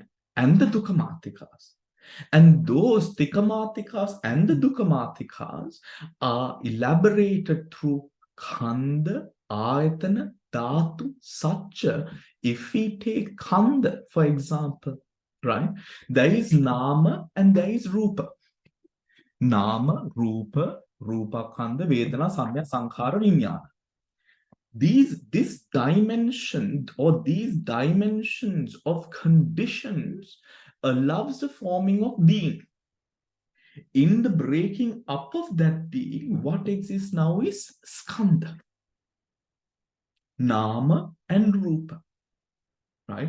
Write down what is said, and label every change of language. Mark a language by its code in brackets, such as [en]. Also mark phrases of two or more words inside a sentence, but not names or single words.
[en] And the Dukkha-matikas. And those Tika-matikas and the Dukkha-matikas are elaborated through [pi] Khanda, Ayatana, Dhatu, Satcha. [en] If we take Khanda, for example, right? There is Nama and there is Rupa. [pi] Nama, Rupa, Rupa Khanda, Vedana, Sanya, Sankhara, Vinyana. [en] This dimension or these dimensions of conditions allows the forming of being. In the breaking up of that being, what exists now is [pi] skandha, nama [en] and rupa, right?